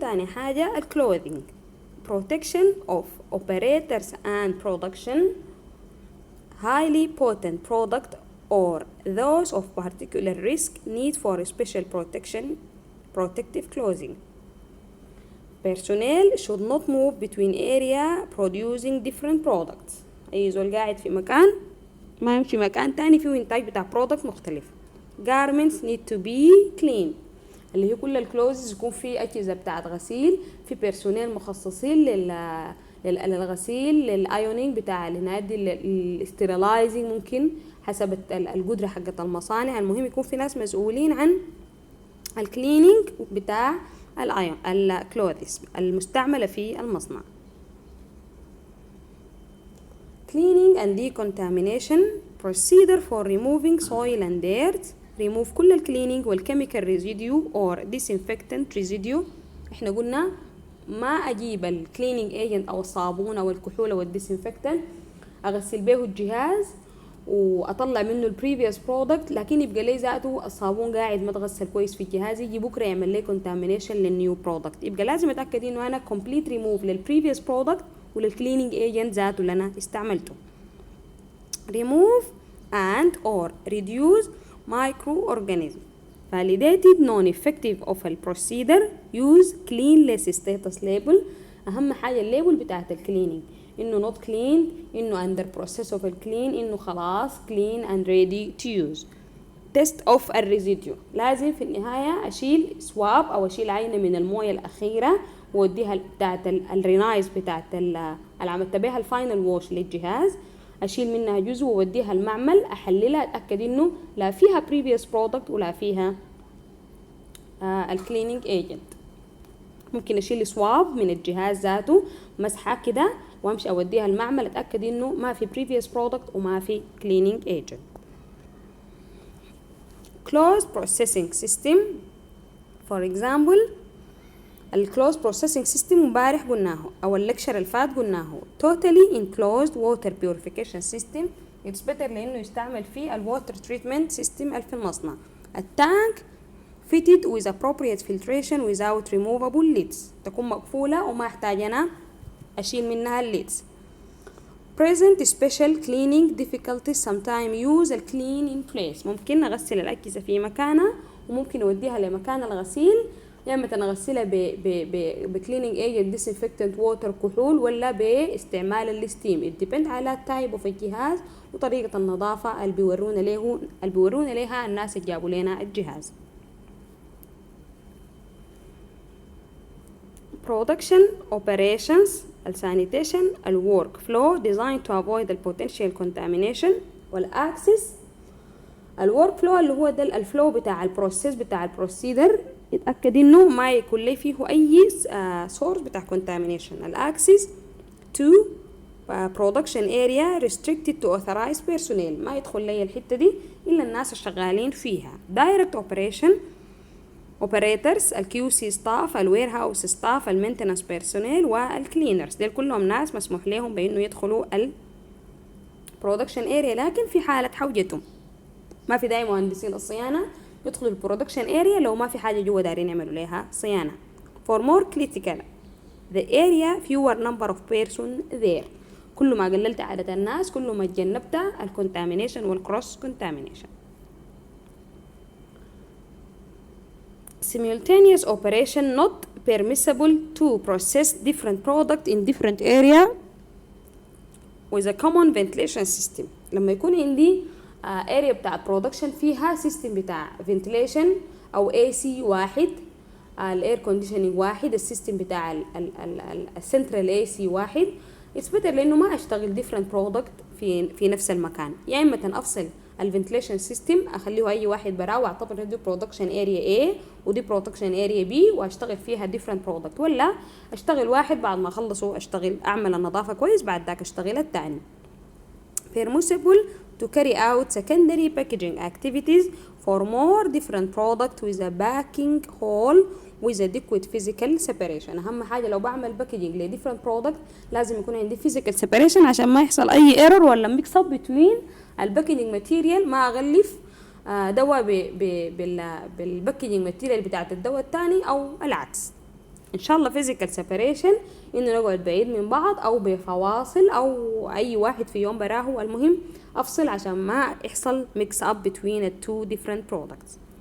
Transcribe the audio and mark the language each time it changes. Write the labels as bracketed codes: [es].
[ar] تاني حاجة [en] clothing protection of operators and production highly potent product or those of particular risk need for special protective clothing. Personnel should not move between area producing different products. [ar] أي زول قاعد في مكان ما يمشي مكان تاني فيه إنتاج بتاع product مختلف. [en] Garments need to be clean [ar] اللي هي كل الكلوزز يكون في أجهزة بتاعت غسيل، في بيرسونيل مخصصين للغسيل للايونينج بتاع الهنادي الاستيرلايزنج ممكن حسب القدرة حقت المصانع. المهم يكون في ناس مسؤولين عن الكلينينج بتاع الايون الكلوثيس المستعملة في المصنع. [en] cleaning and decontamination procedure for removing soil and dirt. remove كل الكلينينج والكيميكال residue or disinfectant residue. [ar] احنا قلنا ما اجيب الكلينينج ايجنت او الصابون او الكحول او الديسانفكتنت اغسل به الجهاز واطلع منه البريفيوس برودكت لكن يبقى لي ذاته الصابون قاعد ما تغسل كويس في الجهاز، يجي بكره يعمل لي كونتامينيشن للنيو برودكت. يبقى لازم اتاكد انه انا كومبليت ريموف للبريفيوس برودكت وللكلينينج ايجنت ذاته اللي انا استعملته. [en] remove and or reduce microorganism. validated non-effective of a procedure. use cleanliness status label. [ar] أهم حاجة الليبل بتاعت الكلينينج [en] إنه not cleaned، إنه under process of clean، إنه خلاص clean and ready to use. [ar] test of الريزيديو، لازم في النهاية أشيل سواب أو أشيل عينة من الموية الأخيرة ووديها بتاعت الرينايز بتاعت اللي عملت بيها الفاينل ووش للجهاز، أشيل منها جزء ووديها المعمل أحللها أتأكد إنه لا فيها previous product ولا فيها الكلينينج ايجنت. ممكن أشيل سواب من الجهاز ذاته مسحة كده وأمشي أوديها المعمل أتأكد إنه ما في previous product وما في cleaning agent. [en] closed processing system for example closed processing system [ar] امبارح قلناه أو اللكشر الفات قلناه [en] totally enclosed water purification system it's better [ar] لأنه يستعمل فيه [en] water treatment system في المصنع. [ar] التانك [en] fitted with appropriate filtration without removable lids، [ar] تكون مقفولة وما أحتاج أنا أشيل منها الليدز. [en] present special cleaning difficulties sometimes use clean in place، [ar] ممكن نغسل الأكيسة في مكانها وممكن نوديها لمكان الغسيل، يا اما نغسلها بكلينينج ايجنت disinfectant ووتر كحول ولا باستعمال الستيم. [en] it depend [ar] على التايب اوف الجهاز وطريقة النظافة اللي بيورونا ليها الناس اللي جابوا لنا الجهاز. [en] production operations sanitation work flow designed to avoid the potential contamination والاكسس. [ar] الورك فلو اللي هو ده الفلو بتاع البروسيس بتاع البروسيدر، يتأكد انه ما يكون لي فيه اي سورس بتاع contamination. الاكسس [en] to production area restricted to authorized personnel، [ar] ما يدخل لي الحتة دي الا الناس الشغالين فيها. [en] direct operation operators [ar] الQC staff الويرهاوس staff المينتنس personnel والكلينرز، دول كلهم ناس مسموح لهم بانه يدخلوا البرودكشن اريا، لكن في حالة حوجتهم ما في داعي مهندسين الصيانة يدخلوا البرودكشن اريا لو ما في حاجة جوا دارين يعملوا لها صيانة. [en] for more critical the area fewer number of person there، [ar] كل ما قللت عدد الناس كل ما تجنبت الكونتامينيشن والكروس كونتامينيشن. [en] simultaneous operation not permissible to process different product in different area with a common ventilation system. [ar] لما يكون عندي area بتاع production فيها system بتاع ventilation أو AC واحد، الاير كونديشنينج واحد، السيستم بتاع السنترال AC واحد، [en] it's better [ar] لأنه ما أشتغل different product في نفس المكان. يا إما أفصل الفنتليشن سيستم اخليه اي واحد براه واعتبر دي برودكشن اريا A ودي برودكشن اريا B واشتغل فيها ديفرنت برودكت، ولا اشتغل واحد بعد ما اخلصه اشتغل اعمل النظافه كويس بعد ذاك اشتغل الثاني. [en] permissible to carry out secondary packaging activities for more different product with a packing hole with adequate physical separation. [ar] اهم حاجه لو بعمل باكجينج ل different product لازم يكون عندي physical separation عشان ما يحصل اي error ولا [en] mix up between [ar] الباكجينج ماتيريال، ما اغلف دواء بالباكجينج ماتيريال بتاعت الدواء الثاني او العكس. ان شاء الله physical separation انه نقعد بعيد من بعض او بفواصل او اي واحد في يوم براه، المهم افصل عشان ما يحصل [en] mix up between the two different products.